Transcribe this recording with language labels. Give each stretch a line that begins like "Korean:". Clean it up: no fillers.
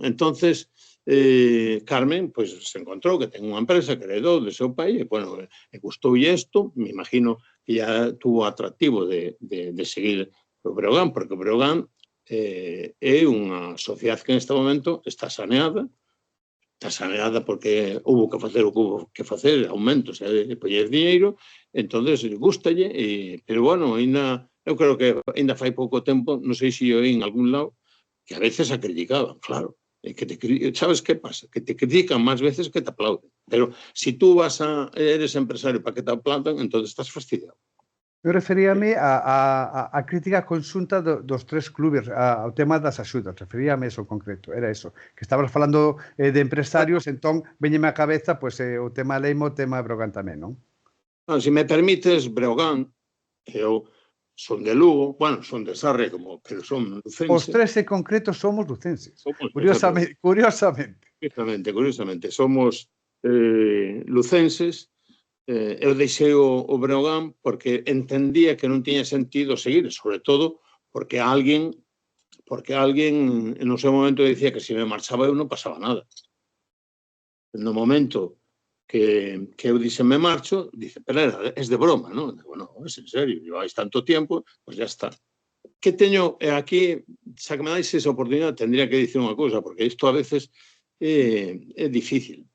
Galician: Entonces, Carmen, pues, se encontrou que ten unha empresa que heredou de seu pai e, bueno, gustoulle isto, me imagino que ya tuvo atractivo de seguir o Breogán, porque o Breogán é unha sociedade que en este momento está saneada porque hubo que facer o que hubo que facer, aumentos e poñer diñeiro, entonces gustalle, pero bueno, eu creo que ainda fai pouco tempo, non sei se eu en algún lado, que a veces a criticaban, claro.
Spanish: ¿Sabes qué pasa? Que te critican más veces que te aplauden. Pero si tú eres empresario para que te aplaudan, entonces estás fastidiado.
Galician: Eu referíame a crítica conxunta dos tres clubes, ao tema das axudas, referíame a eso en concreto, era eso, que estabas falando de empresarios, entón veñeme á cabeza o tema Leima, o tema Brogan tamén, non? Se me permites, Breogán, eu son de Lugo, bueno, son de Sarre, pero son lucenses. Os tres en concreto somos lucenses, curiosamente. Curiosamente, somos lucenses. Eu deixei o Breogán porque entendía que non tiña sentido seguir, sobre todo porque alguén no seu momento dicía que se me marchaba eu non pasaba nada. No momento que eu dixe me marcho, dice,
Spanish: pero es de broma,
Galician: non?
Spanish: Bueno, es en serio, lleváis tanto tiempo, pues ya está.
Galician: Que teño aquí, xa que me dais esa oportunidade, tendría que dicir unha cousa, porque isto a veces é difícil.